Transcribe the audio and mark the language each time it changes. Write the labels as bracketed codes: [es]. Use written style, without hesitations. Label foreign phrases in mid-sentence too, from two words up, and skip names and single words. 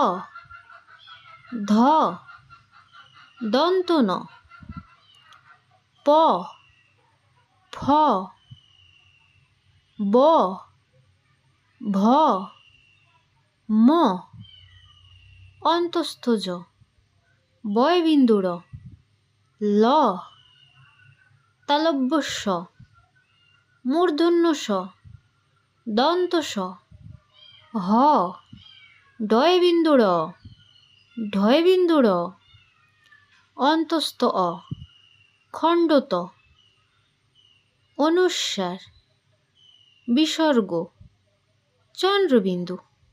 [bn] ধ দন্ত ন প ফ ব ভ ম অন্তস্থ জ বয়বিন্দু র ল তালব্য স মূর্ধন্য স দন্ত স হ ডয়বিন্দু র ঢয়বিন্দু র অন্তস্থ অ খণ্ডত অনুস্বার বিসর্গ চন্দ্রবিন্দু।